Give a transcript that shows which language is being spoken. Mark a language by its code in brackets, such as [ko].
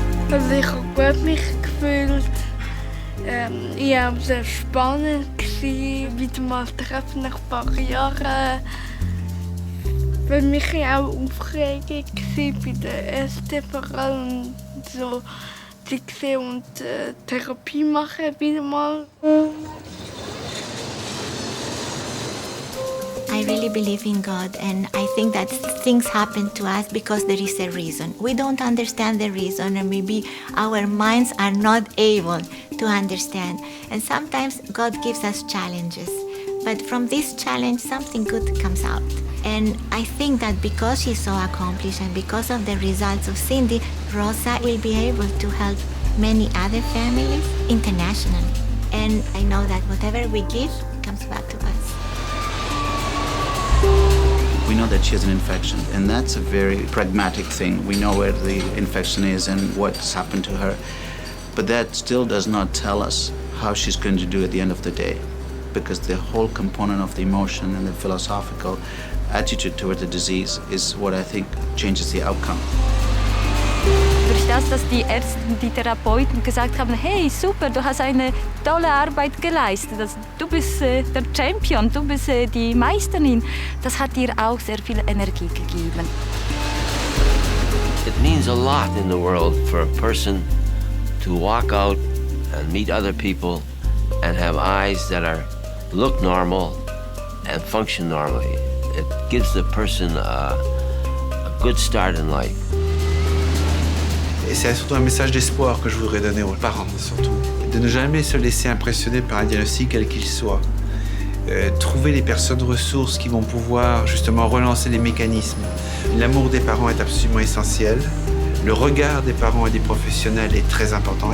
[de] Also ich habe gut mich gefühlt. Ich habe sehr spannend gewesen, wieder mal treffen nach ein paar Jahren. Für mich auch aufregend gewesen, bei der ersten vor allem so die gesehen und Therapie machen wieder mal. [en] I really believe in God, and I think that things happen to us because there is a reason. We don't understand the reason, and maybe our minds are not able to understand. And sometimes God gives us challenges, but from this challenge, something good comes out. And I think that because she's so accomplished and because of the results of Cindy, Rosa will be able to help many other families internationally. And I know that whatever we give comes back to us. We know that she has an infection, and that's a very pragmatic thing. We know where the infection is and what's happened to her. But that still does not tell us how she's going to do at the end of the day, because the whole component of the emotion and the philosophical attitude toward the disease is what I think changes the outcome. [de] Durch das, dass die Ärzte und die Therapeuten gesagt haben, hey, super, du hast eine tolle Arbeit geleistet, du bist der Champion, du bist die Meisterin, das hat ihr auch sehr viel Energie gegeben. [en] It means a lot in the world for a person to walk out and meet other people and have eyes that look normal and function normally. It gives the person a good start in life. [fr] Et c'est surtout un message d'espoir que je voudrais donner aux parents, surtout. De ne jamais se laisser impressionner par un diagnostic quel qu'il soit. Trouver les personnes ressources qui vont pouvoir justement relancer les mécanismes. L'amour des parents est absolument essentiel. Le regard des parents et des professionnels est très important.